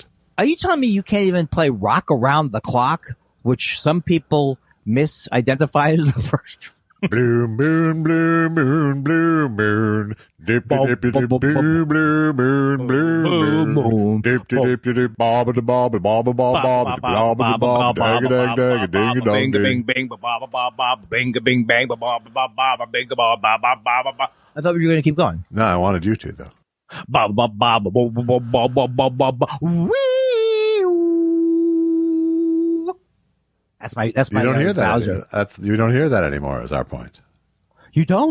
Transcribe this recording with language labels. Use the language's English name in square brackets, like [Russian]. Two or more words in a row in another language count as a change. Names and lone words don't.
[English] Are you telling me you can't even play Rock Around the Clock, which some people misidentify as the first? Blue moon, blue moon, blue moon. Dip dip dip dip blue blue moon, blue moon. Dip dip dip dip bob da bob da bob da bob bob da bob da bob dag dag dag ding dong ding. Bing bing bing bang bing bing. I thought you were going to keep going. No, I wanted you to though. That's my. You don't hear that. Bowser. You don't hear that anymore. Is our point. You don't?